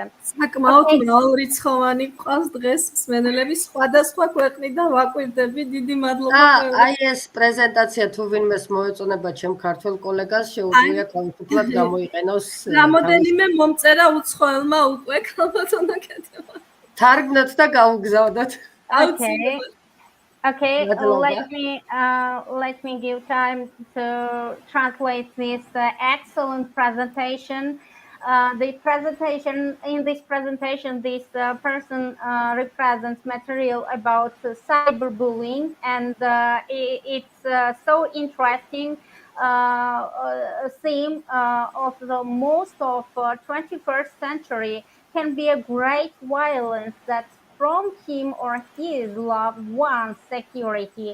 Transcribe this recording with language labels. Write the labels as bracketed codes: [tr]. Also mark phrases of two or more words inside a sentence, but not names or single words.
[ka] საკმაოდ მრავალრიცხოვანი ყავს დღეს მსმენელები სხვადასხვა ქვეყნიდან ვაკვირდები. დიდი მადლობა. აი ეს პრეზენტაცია თუ ვინმეს მოეწონება ჩემ ქართველ კოლეგას, შეუძლია თავისუფლად გამოიყენოს. რამოდენიმე მომწერა უცხოელმა უკვე ქალბატონო ქეთევა. თარგმნოთ და გავუგზავნოთ. [en] Okay, let me give time to translate this excellent presentation. In this presentation, this person represents material about cyberbullying, and it's so interesting theme of the most of 21st century can be a great violence that from him or his loved one's security.